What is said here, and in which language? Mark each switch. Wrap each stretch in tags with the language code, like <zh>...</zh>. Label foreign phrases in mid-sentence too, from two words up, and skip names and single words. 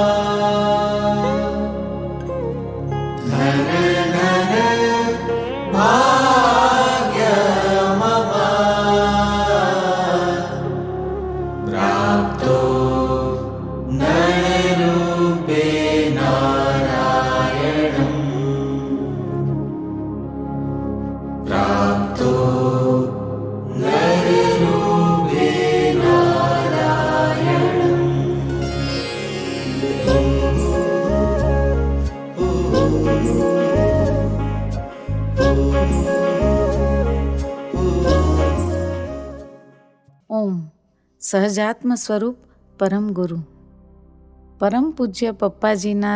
<sa>धन धन भाग्यमवा प्राप्तो नररूपे नारायणम् प्राप्तो नररूपे नारायणम्।</sa> <gu>ઓમ સહજાત્મ સ્વરૂપ પરમ ગુરુ પરમ પૂજ્ય પપ્પાજીના</gu>